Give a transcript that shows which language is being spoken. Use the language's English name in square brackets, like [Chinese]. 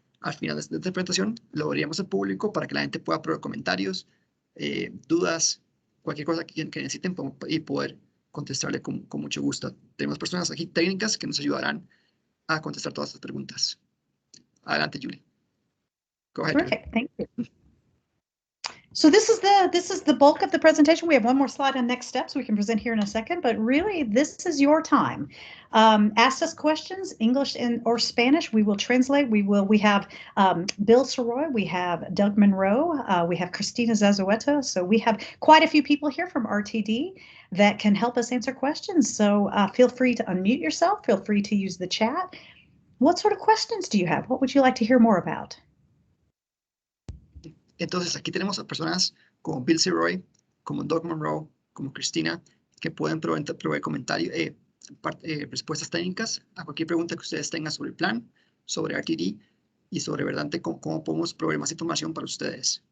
[Spanish] Al final de esta presentación lo abriremos al público para que la gente pueda probar comentarios, dudas, cualquier cosa que necesiten y poder contestarle con mucho gusto. Tenemos personas aquí técnicas que nos ayudarán a contestar todas estas preguntas. Adelante, [English] Julie. Go ahead. Perfect. Thank you. So this is the bulk of the presentation. We have one more slide on next steps we can present here in a second, but really this is your time. Ask us questions, English or Spanish. We will translate. We have Bill Soroy, we have Doug Monroe, we have Christina Zazueta. So we have quite a few people here from RTD that can help us answer questions. So feel free to unmute yourself. Feel free to use the chat. What sort of questions do you have? What would you like to hear more about? [Spanish] Entonces, aquí tenemos a personas como Bill Soroy, como Doug Monroe, como Cristina, que pueden proveer comentarios, respuestas técnicas a cualquier pregunta que ustedes tengan sobre el plan, sobre RTD y sobre verdaderamente cómo podemos proveer más información para ustedes.